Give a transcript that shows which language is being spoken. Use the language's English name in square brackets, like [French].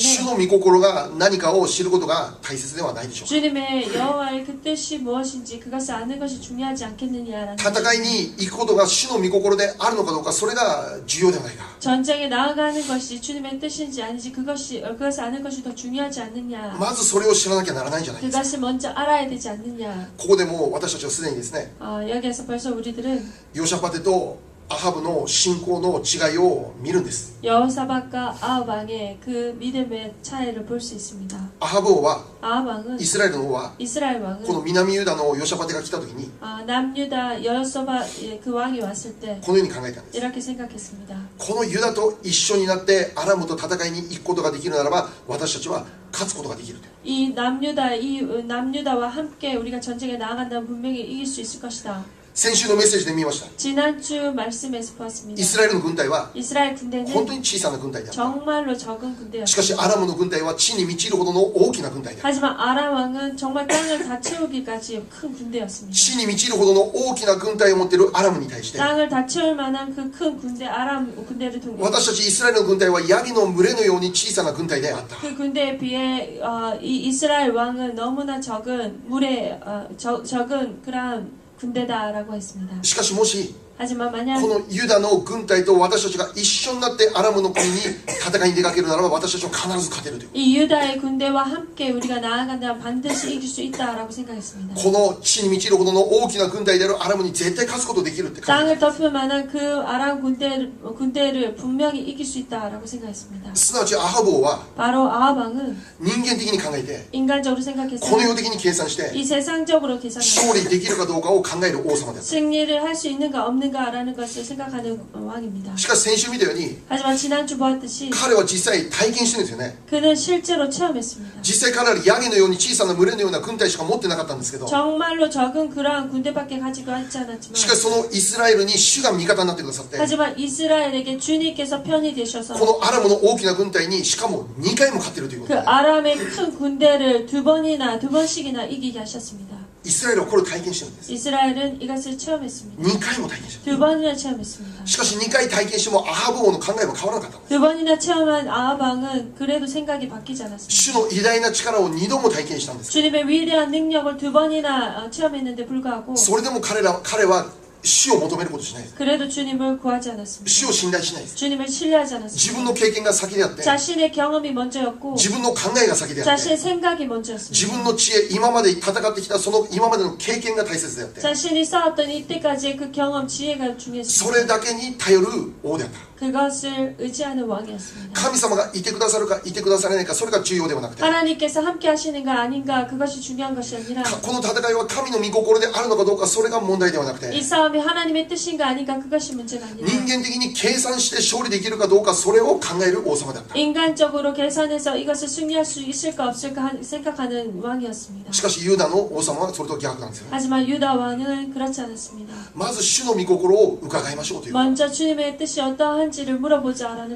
[Japanese] 主の御心が何かを知ることが大切ではないでしょうか [Korean] 주님의 여호와의 그 뜻이 무엇인지 그것을 아는 것이 중요하지 않겠느냐라는 [Japanese] 戦いに行くことが主の御心であるのかどうかそれが重要ではないか [Korean] 전쟁에 나아가는 것이 주님의 뜻인지 아닌지 그것을 아는 것이 더 중요하지 않느냐 [Japanese] まずそれを知らなきゃならないんじゃないですか [Korean] 그것을 먼저 알아야 되지 않느냐 [Japanese] ここでもう私たちはすでにですね [Korean] 여기에서 벌써 우리들은 [Japanese] ヨシャパテとアハブの信仰の違いを見るんです [Korean] 여호사밧과 아합 왕의 그 믿음의 차이를 볼 수 있습니다. [Japanese] アハブ王は [Korean] 아합 왕은 [Japanese] イスラエルの王は [Korean] 이스라엘 [Japanese] こ [Korean] 왕은 [Japanese] の南ユダのヨシャパテが来た時に [Korean] 남유다 여호사밧 그 왕이 왔을 때 [Japanese] このように考えたんです [Korean] 이렇게 생각했습니다. [Japanese] このユダと一緒になってアラムと戦いに行くことができるならば私たちは勝つことができると [Korean] 이 남유다와 함께 우리가 전쟁에 나아간다면 분명히 이길 수 있을 것이다. [Japanese] 先週のメッセージで見ました [Korean] 지난주 말씀에서 보았습니다. [Japanese] イスラエルの軍隊は [Korean] 이스라엘 [Japanese] 本 [Korean] 군대는 [Japanese] 当に小さな軍隊であった [Korean] 정말로 적은 [Japanese] しかし [Korean] 군대였습니다. [Japanese] アラムの軍隊は地に満ちるほどの大きな軍隊であった [Korean] 하지만 아람 왕은 정말 땅을 다 채우기까지 큰 군대였습니다. [Japanese] 地に満ちるほどの大きな軍隊を持っているアラムに対して [Korean] 땅을 다 채울 만한 그 큰 군대 아람 군대를 둔 [Japanese] 私たちイスラエルの軍隊はヤギの群れのように小さな軍隊であった [Korean] 그 군대에 비해 이 이스라엘 왕은 너무나 적은 적은 그런 군대다라고 했습니다. [Japanese] しかしもし [Korean] 하지만 만약 [Japanese] このユダの軍隊と私たちが一緒になってアラムの国に戦いに出かけるならば私たちは必ず勝てるという [Korean] 이 유다의 군대와 함께 우리가 나아간다면 반드시 이길 수 있다라고 생각했습니다. [Japanese] この地に満ちるほどの大きな軍隊であるアラムに絶対勝つことできるって考え [Korean] 땅을 덮을 만한 그 아람 군대를 분명히 이길 수 있다라고 생각했습니다. [Japanese] すなわちアハブ王は [Korean] 바로 아합 왕은 [Japanese] 人間的に考えて [Korean] 인간적으로 [Japanese] この [Korean] 생각했어요. [Japanese] 世的に計算して [Korean] 이 세상적으로 계산하고 [Japanese] 勝利できるかどうかを考える王様であった [Korean] 승리를 할 수 있는가 없는가 않는가라는 것을 생각하는 왕입니다. [Japanese] しかし先週見たように [Korean] 하지만 지난주 보았듯이 [Japanese] 彼は実際体験してるんですよね。 [Korean] 그는 실제로 체험했습니다. [Japanese] 実際彼らヤギのように小さな群れのような軍隊しか持ってなかったんですけど、 [Korean] 정말로 적은 그러한 군대밖에 가지고 있지 않았지만 [Japanese] しかしそのイスラエルに主が味方になってくださって、 [Korean] 하지만 이스라엘에게 주님께서 편이 되셔서 [Japanese] このアラムの大きな軍隊にしかも2回も勝っているというこ [Korean] 그 [Japanese] とで、 [Korean] 아람의 큰 군대를 두 번씩이나 이기게 하셨습니다. [Japanese] イスラエルはこれを体験してるんです。 [Korean] 이스라엘은 이것을 체험했습니다. [Japanese] 2回も体験してる。 [Korean] 두 번이나 체험했습니다. [Japanese] しかし2回体験してもアハブ王の考えは変わらなかったんです。 [Korean] 두 번이나 체험한 아합 왕은 그래도 생각이 바뀌지 않았습니다. [Japanese] 主の偉大な力を2度も体験したんです。 [Korean] 주님의 위대한 능력을 두 번이나 체험했는데 불구하고 [Japanese] それでも彼は主を求めることしないです。 [Korean] 그래도 주님을 구하지 않았습니다. [Japanese] 主を信頼しないです。 [Korean] 주님을 신뢰하지 [Japanese] 自 [Korean] 않았습니다. [Japanese] 分の経験が先であって、 [Korean] 자신의 경험이 먼저였고 [Japanese] 自分の考えが先であって、 [Korean] 자신의 생각이 [Japanese] 自 [Korean] 먼저였습니다. [Japanese] 分の知恵、今まで戦ってきたその今までの経験が大切であって、 [Korean] 자신이 쌓았던 이때까지의 그 경험, 지혜가 [Japanese] そ [Korean] 중요했습니다. [Japanese] れだけに頼る王であった。 [Korean] 그것을 의지하는 왕이었습니다. [Japanese] 神様がいてくださるかいてくださらないか、それが重要ではなくて、 [Korean] 하나님께서 함께 하시는가 아닌가 그것이 중요한 것이 아니라 [Japanese] この戦いは神の御心であるのかどうか、それが問題ではなくて、 [Korean] 이 싸움이 하나님의 뜻인가 아닌가 그것이 문제가 아니라 [Japanese] 人間的に計算して勝利できるかどうか、それを考える王様だった。 [Korean] 인간적으로 계산해서 이것을 승리할 수 있을까 없을까 생각하는 왕이었습니다. [Japanese] しかしユダの王様はそれと逆なんですよ。 [Korean] 하지만 유다 왕은 그렇지 않았습니다. [Japanese] まず主の御心を伺いましょうという。 [Korean] 먼저 주님의 뜻이 어떠한지를 물어보자라는